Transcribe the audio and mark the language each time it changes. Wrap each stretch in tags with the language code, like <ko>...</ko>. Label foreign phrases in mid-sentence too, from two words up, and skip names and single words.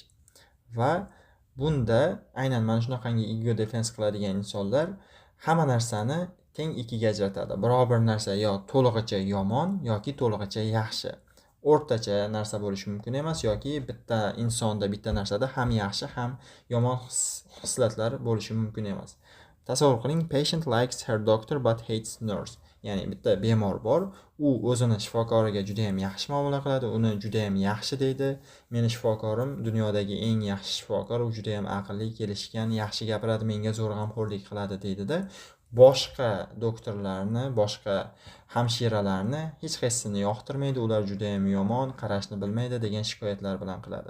<uz>Va bunda aynan mana shunaqangi</uz> <en>ego defense</en> <uz>qiladigan insonlar hamma narsani teng ikkiga ajratadi. Biror bir narsa yo to'lig'icha yomon yoki to'lig'icha yaxshi. O'rtacha narsa bo'lishi mumkin emas yoki bitta insonda, bitta narsada ham yaxshi ham yomon xislatlar bo'lishi mumkin emas. Tasavvur qiling,</uz> <en>patient likes her doctor but hates nurse.</en> <uz>Ya'ni bitta bemor bor, u o'zini shifokoriga juda ham yaxshi muomala qiladi, uni juda ham yaxshi deydi. Meni shifokorim dunyodagi eng yaxshi shifokor, u juda ham aqlli, kelishgan, yaxshi gapiradi, menga zo'r g'amxo'rlik qiladi deydi-da. Boshqa doktorlarni, boshqa hamshiralarni hech qaysisini yoqtirmaydi, ular juda ham yomon, qarashni bilmaydi degan shikoyatlar bilan qiladi.</uz>